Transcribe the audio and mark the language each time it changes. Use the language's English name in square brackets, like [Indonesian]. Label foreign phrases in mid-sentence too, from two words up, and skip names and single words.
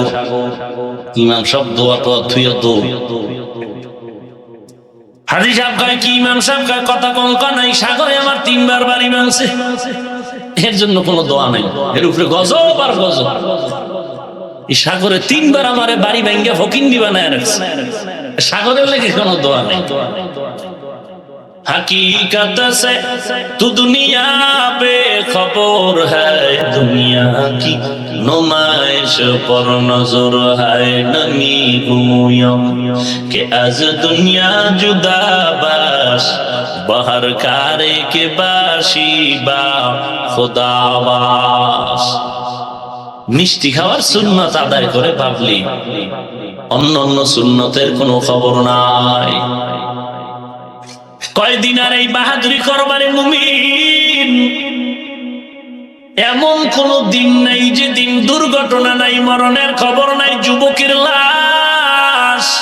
[Bangla] ইমাম সব দোয়া তো থুইয়া তো হাজী সাহেব কয় কি? ইমাম সাহেব কয় কথা কঙ্কা নাই, সাগরে আমার 3 বার বাড়ি ভাঙছে, এর জন্য কোনো দোয়া নাই। এর উপরে গজব আর গজব। এই সাগরে 3 বার আমারে বাড়ি ভাঙ্গা ফকিন্দি বানায় রাখছে, সাগরের লেগে কোনো দোয়া নাই। [Urdu] حقیقت سے تو دنیا بے خبر ہے، دنیا کی نمائش پر نظر ہے. [Persian] نمی گویم که از دنیا جدا باش، به هر کاری که باشی با خدا باش. [Bangla] মিষ্টি খাওয়ার সুন্নত আদায় করে ভাবলি অন্য অন্য সুন্নতের কোনো খবর নাই। কয়দিন আর এই বাহাদুরি করবারে মুমিন? এমন কোন দিন নাই যে দিন দুর্ঘটনা নাই, মরণের খবর নাই, যুবকের লাশ।